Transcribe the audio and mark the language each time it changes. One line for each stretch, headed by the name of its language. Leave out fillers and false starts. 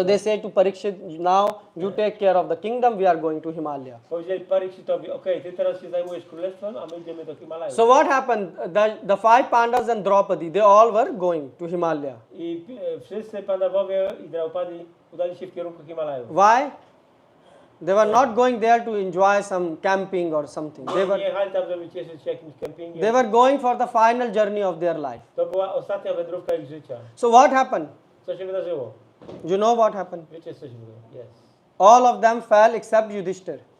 English: so they say to Parikshit, now you take care of the kingdom, we are going to Himalaya.
Polish: powiedzieli Parikshitowi, okej, ty teraz się zajmujesz królestwem, a my idziemy do Himalaju.
English: So what happened? The five Pandavas and Draupadi, they all were going to Himalaya.
Polish: I wszyscy Pandawowie i Draupadi udali się w kierunku Himalaju.
English: Why? They were not going there to enjoy some camping or something.
Polish: Nie jechali tam, żeby cieszyć się jakimś kempingiem.
English: They were going for the final journey of their life.
Polish: To była ostatnia wędrówka ich życia.
English: So what happened?
Polish: Co się wydarzyło?
English: You know what happened?
Polish: Wiecie, co się wydarzyło?
English: Yes. All of them fell except Yudhishthir.